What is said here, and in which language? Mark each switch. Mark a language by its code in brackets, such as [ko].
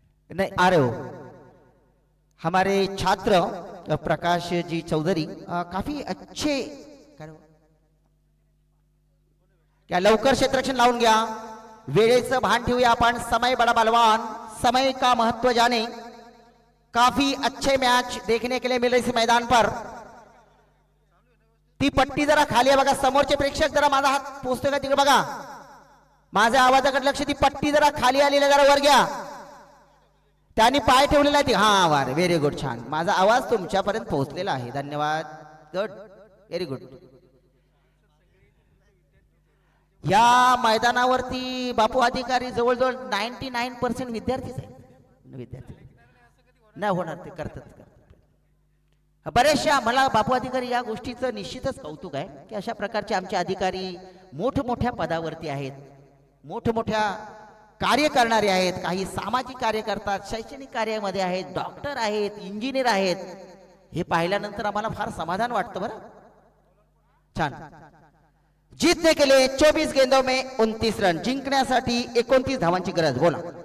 [hi] नहीं आ रहे हो हमारे छात्र प्रकाश जी चौधरी, काफी अच्छे क्या [mr] लवकर क्षेत्ररक्षण लावून घ्या, वेळेचं भान ठेवूया आपण, [hi] समय बड़ा बलवान, समय का महत्व जाने। काफी अच्छे मैच देखने के लिए मिल रहे इस मैदान पर। [mr] ती पट्टी जरा खाली आहे बघा, समोरचे प्रेक्षक जरा माझा हात पोहोचतोय का तिकडे बघा, माझ्या आवाजाकडे लक्ष, ती पट्टी जरा खाली आलेली जरा वर घ्या, त्यांनी पाय ठेवलेला आहे, हा वार, [en] very good, [mr] छान, माझा आवाज तुमच्यापर्यंत पोहोचलेला आहे, धन्यवाद, गुड, व्हेरी गुड। या मैदानावरती बापू अधिकारी जवळजवळ 99% विद्यार्थीच आहेत, विद्यार्थी नाही होणार, ते करतात बरेचशा। मला बापू अधिकारी या गोष्टीचं निश्चितच कौतुक आहे की अशा प्रकारचे आमचे अधिकारी मोठमोठ्या पदावरती आहेत, मोठमोठ्या कार्य करणारे आहेत, काही सामाजिक कार्य करतात, शैक्षणिक कार्यामध्ये आहेत, डॉक्टर आहेत, इंजिनियर आहेत, हे पाहिल्यानंतर आम्हाला फार समाधान वाटतं बरं, छान। [hi] जीतने के लिए 24 गेंदों में 29 रन, [mr] जिंकण्यासाठी 29 धावांची गरज, बोला।